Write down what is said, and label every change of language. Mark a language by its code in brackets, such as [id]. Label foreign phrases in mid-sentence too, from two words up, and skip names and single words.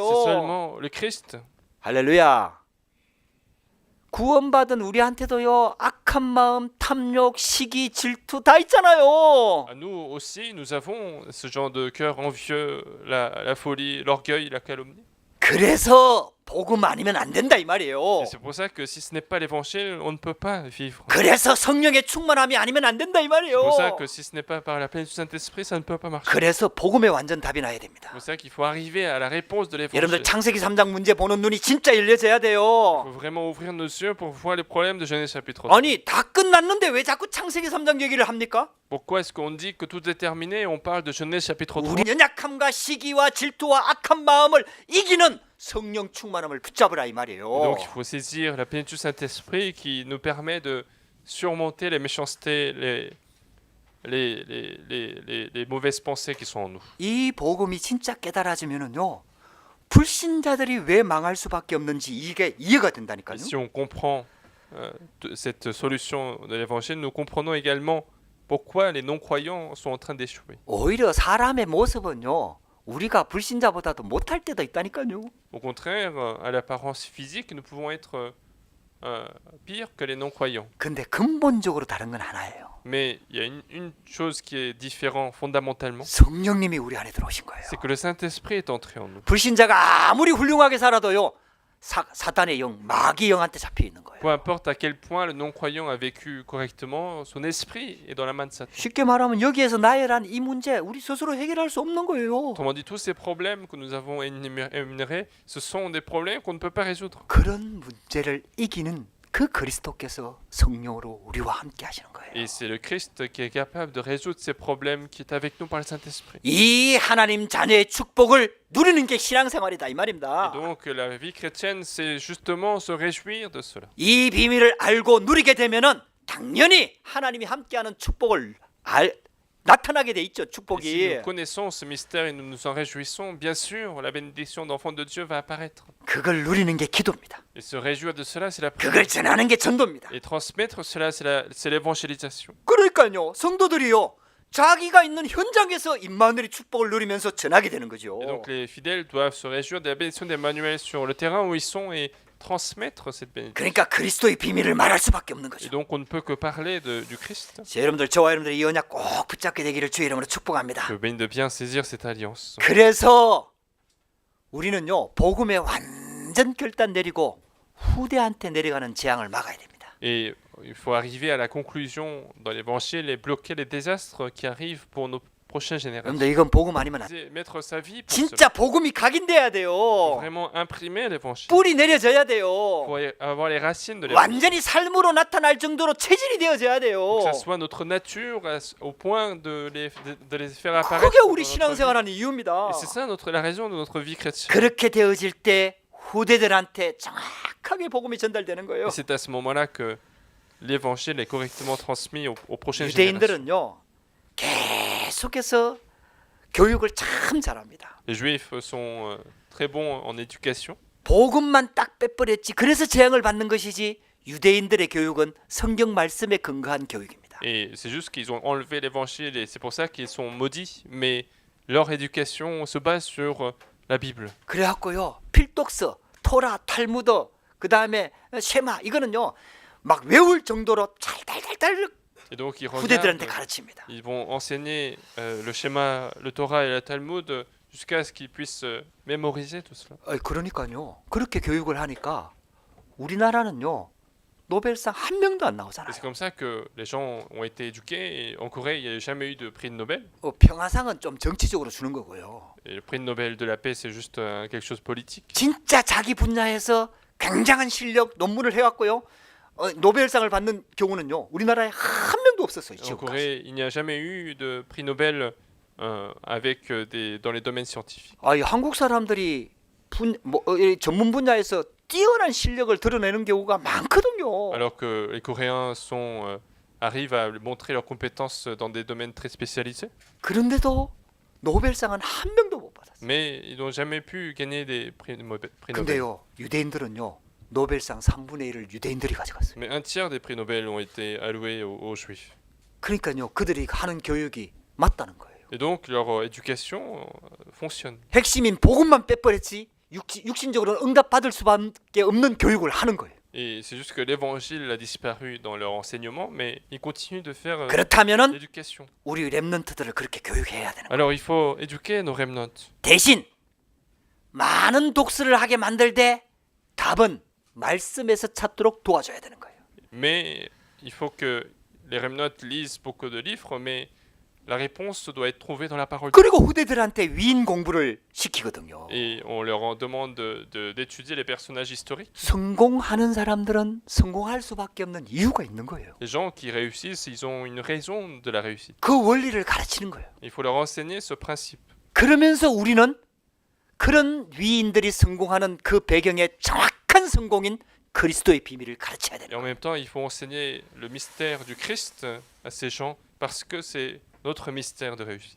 [fr] C'est seulement le Christ. [ko] 할렐루야. 구원받은 우리한테도요 악한 마음, 탐욕, 시기, 질투 다 있잖아요. [fr] À nous aussi, nous avons ce genre de cœur envieux, la folie, l'orgueil, la calomnie. [ko] 그래서 복음 아니면 안 된다 이 말이에요. [fr] Et c'est pour ça que si ce n'est pas l'évangile, on ne peut pas vivre. [ko] 그래서 성령의 충만함이 아니면 안 된다 이 [fr] C'est pour ça [ko] 말이에요. [fr] que si ce n'est pas par la plénitude du Saint-Esprit, ça ne peut pas marcher. [ko] 그래서 복음의 완전 답이 나야 됩니다. [fr] C'est pour ça qu'il faut arriver à la réponse de l'évangile. [ko] 여러분들 창세기 3장 문제 보는 눈이 진짜 열려져야 [fr] Il [ko] 돼요. [fr] faut vraiment ouvrir nos yeux pour voir les problèmes de Genèse chapitre 3. [ko] 아니 다 끝났는데 왜 자꾸 창세기 3장 얘기를 합니까? [fr] Pourquoi est-ce qu'on dit que tout est terminé et on parle de Genèse chapitre 3? [ko] 우리 연약함과 시기와 질투와 악한 마음을 이기는 성령 충만함을 붙잡으라 이 말이에요. [fr] Donc il faut saisir la plénitude du Saint-Esprit qui nous permet de surmonter les méchancetés, les mauvaises pensées qui sont en nous. [ko] 이 복음이 진짜 깨달아지면은요 불신자들이 왜 망할 수밖에 없는지 이게 이해가 [fr] Et [ko] 된다니까요. [fr] si on comprend cette solution de l'évangile, nous comprenons également pourquoi les non-croyants sont en train d'échouer. [ko] 오히려 사람의 모습은요 우리가 불신자보다도 못할 때도 있다니까요. [fr] Au contraire, à l'apparence physique, nous pouvons être pires que les non-croyants. [ko] 근데 근본적으로 다른 건 하나예요. [fr] Mais il y a une chose qui est différente fondamentalement, [ko] 성령님이 우리 안에 들어오신 거예요. [fr] c'est que le Saint-Esprit est entré en nous. [ko] 불신자가 아무리 훌륭하게 살아도요 사탄의 영, 마귀 영한테 잡혀 있는 거예요. [fr] Peu importe à quel point le non-croyant a vécu correctement, son esprit est dans la main de Satan. [ko] 쉽게 말하면 여기에서 나열한 이 문제 우리 스스로 해결할 수 없는 거예요. [fr] Autrement dit, tous ces problèmes que nous avons énumérés, ce sont des problèmes qu'on ne peut pas résoudre. [ko] 그런 문제를 이기는 그 그리스도께서 성령으로 우리와 함께 하시는 거예요. [fr] Et c'est le Christ qui est capable de résoudre ces problèmes, qui est avec nous par le Saint-Esprit. [ko] 이 하나님 자녀의 축복을 누리는 게 신앙생활이다 이 말입니다. [fr] Et donc la vie chrétienne, c'est justement se réjouir de cela. [ko] 이 비밀을 알고 누리게 되면은 당연히 하나님이 함께하는 축복을 나타나게 돼 있죠. [fr] Et si [ko] 축복이. [fr] nous connaissons ce mystère et nous nous en réjouissons, bien sûr, la bénédiction d'enfant de Dieu va apparaître. [ko] 그걸 누리는 게 기도입니다. [fr] Et se réjouir de cela, c'est la [ko] 그걸 [fr] prière. [ko] 전하는 게 전도입니다. [fr] Et transmettre cela, c'est l'évangélisation. [ko] 그러니까요. 성도들이요. 자기가 있는 현장에서 임마누엘의 축복을 누리면서 전하게 되는 거죠. [fr] Et donc les fidèles doivent se réjouir de la bénédiction d'Emmanuel sur le terrain où ils sont et transmettre cette bénédiction. [ko] 그러니까 그리스도의 비밀을 말할 수밖에 없는 [fr] Et [ko] 거죠. [fr] donc on ne peut que parler du Christ. [ko] 자, 여러분들 저와 여러분들이 이 언약 꼭 붙잡게 되기를 주의 이름으로 축복합니다. [fr] Que béni de bien saisir cette alliance. [ko] 그래서 우리는요. 복음에 완전 결단 내리고 후대한테 내려가는 재앙을 막아야 됩니다. [fr] Et il faut arriver à la conclusion dans l'évangile et bloquer les désastres qui arrivent pour nos prochaines générations. [ko] 여러분들 이건 복음 아니면 안 돼. [fr] C'est mettre sa vie pour cela. [ko] 진짜 복음이 각인돼야 돼요. [fr] Vraiment imprimer l'évangile. [ko] 뿌리 내려져야 돼요. [fr] Pour avoir les racines de l'évangile. [ko] 완전히 삶으로 나타날 정도로 체질이 되어져야 돼요. [fr] Que ça soit notre nature au point de les faire apparaître. [ko] 그게 [fr] dans [ko] 우리 [fr] notre vie. [ko] 신앙생활하는 이유입니다. [fr] Et c'est ça la raison de notre vie chrétienne. [ko] 그렇게 되어질 때 후대들한테 정확하게 복음이 전달되는 거예요. [fr] Et c'est à ce moment-là que l'évangile est correctement transmis aux prochaines générations. [ko] 유대인들은요 계속해서 교육을 참 잘합니다. [fr] Les juifs sont très bons en éducation. [ko] 복음만 딱 빼버렸지. 그래서 재앙을 받는 것이지. 유대인들의 교육은 성경 말씀에 근거한 교육입니다. [fr] Et c'est juste qu'ils ont enlevé l'évangile et c'est pour ça qu'ils sont maudits. Mais leur éducation se base sur la Bible. [ko] 그래갖고요 필독서, 토라, 탈무드, 그 다음에 쉐마 이거는요 막 외울 정도로 달달달달 [fr] Et donc ils [ko] 후대들한테 [fr] regardent, [ko] 가르칩니다. [fr] ils vont enseigner le schéma, le Torah et le Talmud jusqu'à ce qu'ils puissent mémoriser tout cela. [ko] 그러니까요 그렇게 교육을 하니까 우리나라는요 노벨상 한 명도 안 [fr] Et [ko] 나오잖아요. [fr] c'est comme ça que les gens ont été éduqués. Et en Corée, il n'y a jamais eu de prix de Nobel. [ko] 평화상은 좀 정치적으로 주는 거고요. [fr] Et le prix de Nobel de la paix, c'est juste quelque chose de politique. [ko] 진짜 자기 분야에서 굉장한 실력 논문을 해왔고요. 노벨상을 받는 경우는요 우리나라에 한 명도 없었어요. [fr] En [ko] 지금까지. [fr] Corée, il n'y a jamais eu de prix Nobel avec dans les domaines scientifiques. [ko] 이 한국 사람들이 전문 분야에서 뛰어난 실력을 드러내는 경우가 많거든요. [fr] Alors que les Coréens arrivent à montrer leurs compétences dans des domaines très spécialisés. [ko] 그런데도 노벨상은 한 명도 못 받았어요. [fr] Mais ils n'ont jamais pu gagner des prix Nobel. [ko] 근데요 유대인들은요 노벨상 3분의 1을 유대인들이 가져갔어요. [fr] Mais un tiers des prix Nobel ont été alloués aux Juifs. [ko] 그러니까요 그들이 하는 교육이 맞다는 거예요. [fr] Et donc leur éducation fonctionne. [ko] 핵심인 복음만 빼버렸지 육신적으로는 응답받을 수밖에 없는 교육을 하는 거예요. [fr] Et c'est juste que l'évangile a disparu dans leur enseignement, mais ils continuent de faire [ko] 그렇다면은 [fr] l'éducation. [ko] 우리 렘넌트들을 그렇게 교육해야 되는 거예요. [fr] Alors il faut éduquer nos remnants. [ko] 대신 많은 독서를 하게 만들 때 답은 말씀에서 찾도록 도와줘야 되는 거예요. [fr] Mais il faut que les remnants lisent beaucoup de livres, mais la réponse doit être trouvée dans la parole de Dieu. [ko] 그리고 후대들한테 위인 공부를 시키거든요. [fr] Et on leur demande d'étudier les personnages historiques. [ko] 성공하는 사람들은 성공할 수밖에 없는 이유가 있는 거예요. [fr] Les gens qui réussissent, ils ont une raison de la réussite. [ko] 그 원리를 가르치는 거예요. [fr] Il faut leur enseigner ce principe. [ko] 그러면서 우리는 그런 위인들이 성공하는 그 배경에 정확한 성공인 그리스도의 비밀을 가르쳐야 [fr] Et [ko] 돼요. [fr] en même temps, il faut enseigner le mystère du Christ à ces gens parce que c'est notre mystère de réussite.